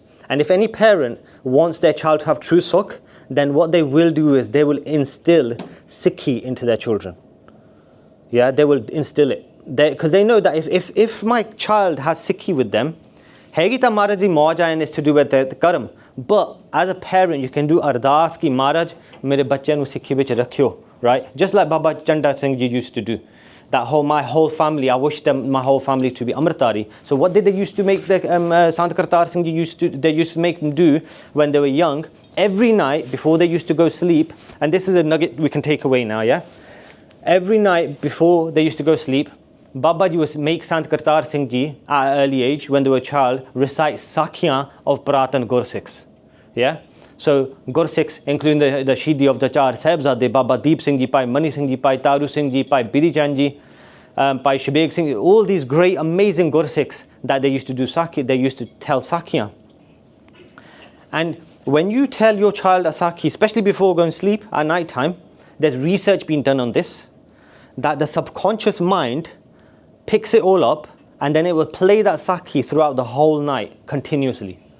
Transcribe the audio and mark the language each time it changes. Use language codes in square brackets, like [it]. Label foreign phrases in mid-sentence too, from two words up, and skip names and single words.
[en] And if any parent wants their child to have true sukh, then what they will do is they will instill Sikhi into their children. Yeah, they will instill it. Because they know that if my child has Sikhi with them, Hegita [pa] ਮਹਾਰਾਜ ਦੀ ਮੌਜਾ [en] is to do with the Karam. But as a parent, you can do Ardas [pa] ਕਿ ਮਹਾਰਾਜ, ਮੇਰੇ ਬੱਚੇ ਨੂੰ ਸਿੱਖੀ ਵਿੱਚ ਰੱਖਿਓ, [en] right? Just like Baba Chanda Singh Ji used to do. My whole family, I wish them, my whole family to be Amritdhari. So what did they used to make the Sant Kartar Singh Ji used to make them do when they were young? Every night before they used to go sleep, and this is a nugget we can take away now, yeah? Every night before they used to go sleep, Baba Ji would make Sant Kartar Singh Ji at an early age, when they were a child, recite Sakhiyan of [pa] ਪੁਰਾਤਨ ਗੁਰਸਿੱਖਸ. [en] Yeah? So Gursikhs, including the Shidi of the Char Sahibzade, Baba Deep Singh Ji, Bhai Mani Singh Ji, Bhai Taru Singh Ji, Bhai Bidhi Chand Ji, Bhai Shabeg Singh, all these great, amazing Gursikhs that they used to do Sakhi, they used to tell Sakhiyan. And when you tell your child a Sakhi, especially before going to sleep at night time, there's research being done on this, that the subconscious mind picks it all up and then it will play that Sakhi throughout the whole night continuously.